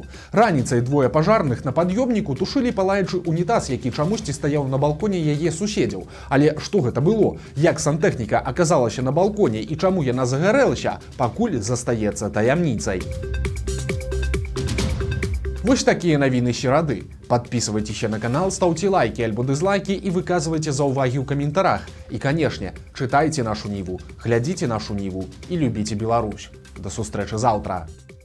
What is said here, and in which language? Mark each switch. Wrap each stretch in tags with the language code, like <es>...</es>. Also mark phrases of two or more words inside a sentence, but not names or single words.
<be>Раніцай двое пажарных на пад'ёмніку тушылі палаючы унітаз, які чамусьці стаяў на балконе яе суседзяў. Але што гэта было? Як сантэхніка аказалася на балконе і чаму яна загарэлася, пакуль застаецца таямніцай. Вось такія навіны серады.</be> <ru>Подписывайтесь на канал, ставьте лайки альбо дизлайки и выказывайте</ru> <be>заўвагі ў каментарах.</be> <ru>И, конечно, читайте нашу Ниву, глядите нашу Ниву и любите Беларусь.</ru> <be>До сустрэчы заўтра.</be>